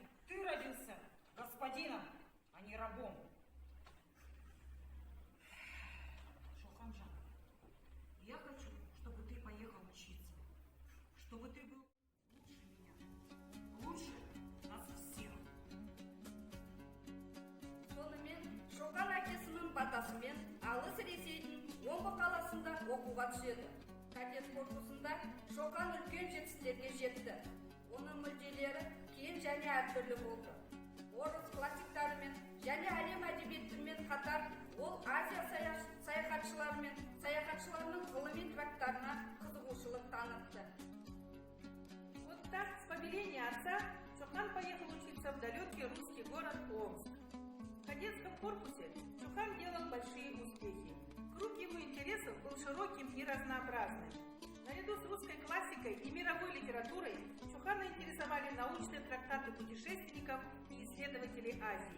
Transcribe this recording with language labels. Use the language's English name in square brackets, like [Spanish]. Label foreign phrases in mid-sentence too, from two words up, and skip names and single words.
[Russian] Ты родился господином, а не рабом. Шоканжан, я хочу, чтобы ты поехал учиться. Чтобы ты был лучше меня. Лучше нас всех. [Kazakh] Сонымен Шоқан әкесінің батасымен алыс Ресейдің Омбы қаласында оқуға түседі. Кадет корпусында Шоқан үлкен жетістіктерге жетті. Оның мүдделері кең және әртүрлі болды. Орыс классиктарымен және әлем әдебиетімен қатар ол Азия саяхатшыларының ғылыми трактарына қызығушылық танытты. [Russian] Вот так, с повеления отца, Шокан поехал учиться в далекий русский город Омск. В кадетском корпусе Шокан делал большие успехи. Круг его интересов был широким и разнообразным. Наряду с русской классикой и мировой литературой Шокана интересовали научные трактаты путешественников и исследователей Азии.